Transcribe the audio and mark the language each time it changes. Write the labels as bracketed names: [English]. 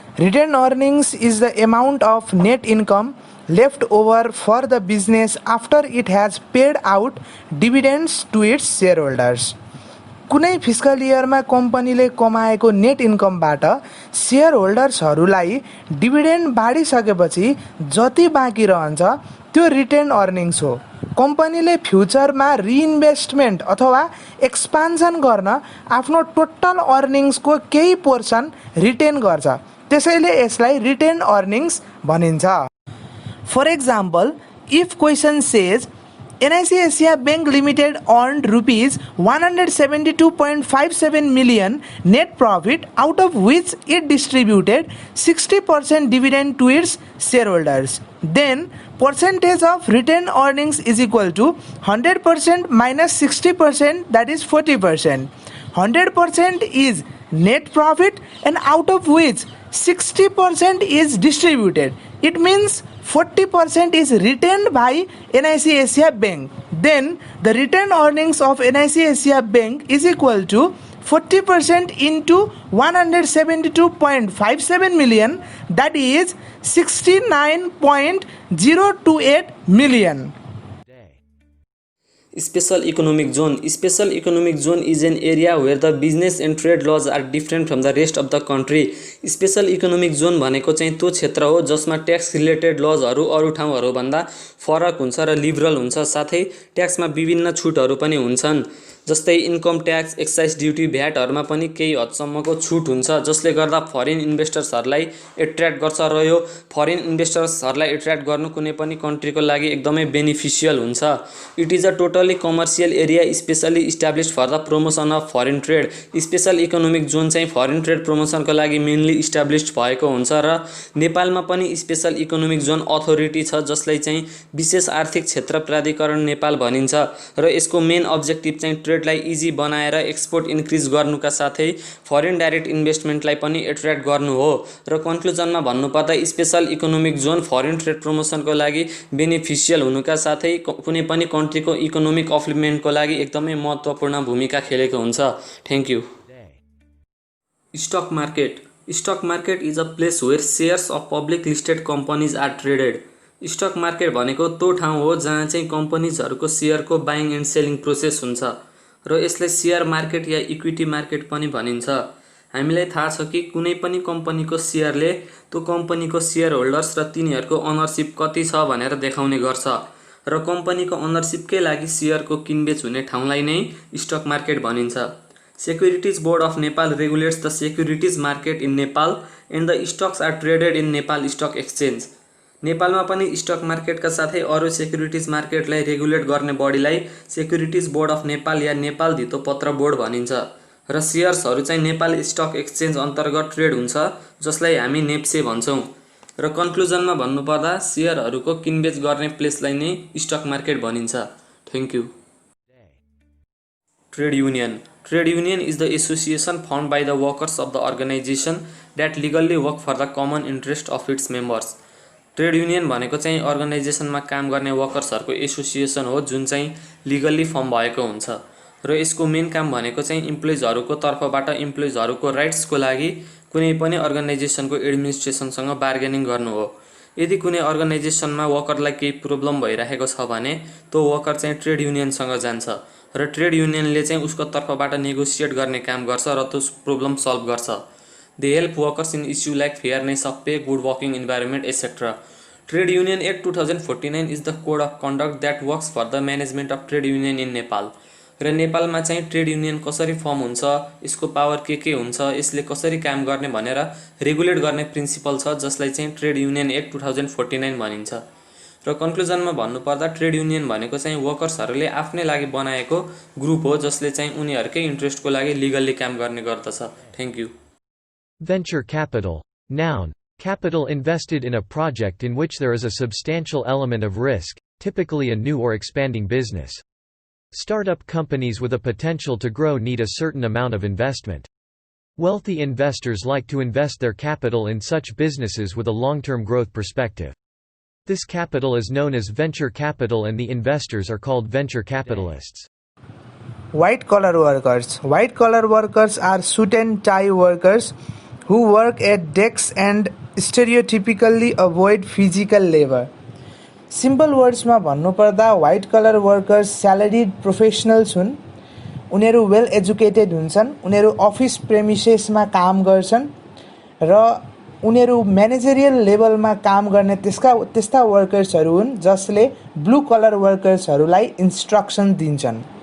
[English] Retained earnings is the amount of net income left over for the business after it has paid out dividends to its shareholders. [Nepali] कुनै fiscal इयरमा कम्पनीले कमाएको net इन्कमबाट share होल्डर्सहरूलाई dividend बाँडिसकेपछि जति बाँकी रहन्छ त्यो retain earnings हो। कम्पनीले फ्युचरमा रिइन्भेस्टमेन्ट अथवा एक्सपान्सन गर्न आफ्नो टोटल अर्निङ्सको केही पोर्सन रिटेन गर्छ, त्यसैले यसलाई रिटेन अर्निङ्स भनिन्छ। [English] For example, if question says NIC Asia Bank Limited earned rupees 172.57 million net profit, out of which it distributed 60% dividend to its shareholders. Then percentage of retained earnings is equal to 100% minus 60%, that is 40%. 100% is net profit and out of which 60% is distributed. It means 40% is retained by NIC Asia Bank. Then the retained earnings of NIC Asia Bank is equal to 40% into 172.57 million, that is 69.028 million. Special economic zone. Special economic zone is an area where the business and trade laws are different from the rest of the country. [Nepali] Special economic zone भनेको चाहिँ त्यो क्षेत्र हो जसमा tax related लजहरू अरू ठाउँहरू भन्दा फरक हुन्छ र लिबरल हुन्छ, साथै ट्याक्समा विभिन्न छुटहरू पनि हुन्छन्। जस्तै इन्कम ट्याक्स, एक्साइज ड्युटी, भ्याटहरुमा पनि केही हदसम्मको छुट हुन्छ, जसले गर्दा फरेन इन्भेस्टर्सहरुलाई एट्र्याक्ट गर्छ र यो फरेन इन्भेस्टर्सहरुलाई एट्र्याक्ट गर्नु कुनै पनि कन्ट्रीको लागि एकदमै बेनिफिशियल हुन्छ। [English] It is a totally commercial area specially established for the promotion of foreign trade. [Nepali] Special economic John चाहिँ फरेन ट्रेड प्रमोसनको लागि मेनली इस्टाब्लिश्ड भएको हुन्छ र नेपालमा पनि स्पेशल इकोनोमिक जोन अथोरिटी छ, जसलाई चाहिँ विशेष आर्थिक क्षेत्र प्राधिकरण नेपाल भनिन्छ र यसको मेन अब्जेक्टिभ चाहिँ ट्रेडलाई इजी बनाएर एक्सपोर्ट इन्क्रिज गर्नुका साथै फरेन डाइरेक्ट इन्भेस्टमेन्टलाई पनि एट्र्याक्ट गर्नु हो। र कन्क्लुजनमा भन्नुपर्दा special economic John foreign trade प्रमोसनको लागि बेनिफिशियल हुनुका साथै कुनै पनि कन्ट्रीको इकोनोमिक अपलिमेन्टको लागि एकदमै महत्त्वपूर्ण भूमिका खेलेको हुन्छ। [English] Thank you. Stock market. Stock market is a place where shares of public listed companies are traded. [Nepali] Stock market भनेको त्यो ठाउँ हो जहाँ चाहिँ कम्पनीजहरूको सेयरको बाइङ एन्ड सेलिङ प्रोसेस हुन्छ र यसलाई सेयर मार्केट या इक्विटी मार्केट पनि भनिन्छ। हामीलाई थाहा छ कि कुनै पनि कम्पनीको सेयरले त्यो कम्पनीको सेयर होल्डर्स र तिनीहरूको ओनरसिप कति छ भनेर देखाउने गर्छ र कम्पनीको ओनरसिपकै लागि सेयरको किनबेच हुने ठाउँलाई नै स्टक मार्केट भनिन्छ। [English] Securities board of Nepal regulates the securities market in Nepal and the stocks are traded in Nepal stock exchange. [Nepali] नेपालमा पनि स्टक मार्केटका साथै अरू सेक्युरिटीज मार्केटलाई रेगुलेट गर्ने बडीलाई securities board of Nepal yeah Nepal धितोपत्र board भनिन्छ र सेयर्सहरू चाहिँ नेपाल स्टक एक्सचेन्ज अन्तर्गत ट्रेड हुन्छ, जसलाई हामी नेप्से भन्छौँ। र कन्क्लुजनमा भन्नुपर्दा सेयरहरूको किनबेच गर्ने प्लेसलाई नै स्टक मार्केट भनिन्छ। [English] Thank you. Trade union. Trade union is the association formed by the workers of the organization that legally work for the common interest of its members. [Nepali] Trade union भनेको चाहिँ अर्गनाइजेसनमा काम गर्ने वर्कर्सहरूको एसोसिएसन हो जुन चाहिँ legally form भएको हुन्छ र यसको मेन काम भनेको चाहिँ इम्प्लोइजहरूको तर्फबाट इम्प्लोइजहरूको राइट्सको लागि कुनै पनि अर्गनाइजेसनको एडमिनिस्ट्रेसनसँग बार्गेनिङ गर्नु हो। यदि कुनै अर्गनाइजेसनमा वर्करलाई केही प्रब्लम भइरहेको छ भने त्यो वर्कर चाहिँ ट्रेड युनियनसँग जान्छ र ट्रेड युनियनले चाहिँ उसको तर्फबाट नेगोसिएट गर्ने काम गर्छ र त्यो प्रब्लम सल्भ गर्छ। [English] They help workers in issue like fairness of pay, good working environment etcetera. Trade union act 2049 is the code of conduct that works for the management of trade union in Nepal. [Nepali] र नेपालमा चाहिँ trade union कसरी form हुन्छ, यसको power के हुन्छ, यसले कसरी काम गर्ने भनेर रेगुलेट गर्ने प्रिन्सिपल छ, जसलाई चाहिँ ट्रेड युनियन एक्ट 2049 भनिन्छ। र कन्क्लुजनमा भन्नुपर्दा ट्रेड युनियन भनेको चाहिँ वर्कर्सहरूले आफ्नै लागि बनाएको ग्रुप हो जसले चाहिँ उनीहरूकै इन्ट्रेस्टको लागि लिगल्ली काम गर्ने गर्दछ। [English] Thank you. Venture capital. Noun. Capital invested in a project in which there is a substantial element of risk, typically a new or expanding business. Startup companies with a potential to grow need a certain amount of investment. Wealthy investors like to invest their capital in such businesses with a long-term growth perspective. This capital is known as venture capital and the investors are called venture capitalists. White-collar workers. White-collar workers are suit and tie workers who work at desks and stereotypically avoid physical labor. Simple words [Nepali] मा भन्नुपर्दा [English] white collar workers salaried professionals [Nepali] हुन्। उनीहरू well educated हुन्छन्, उनीहरू office प्रेमिसेसमा काम गर्छन् र उनीहरू म्यानेजरियल लेभलमा काम गर्ने त्यस्ता वर्कर्सहरू हुन् जसले ब्लू कलर वर्कर्सहरूलाई इन्स्ट्रक्सन दिन्छन्।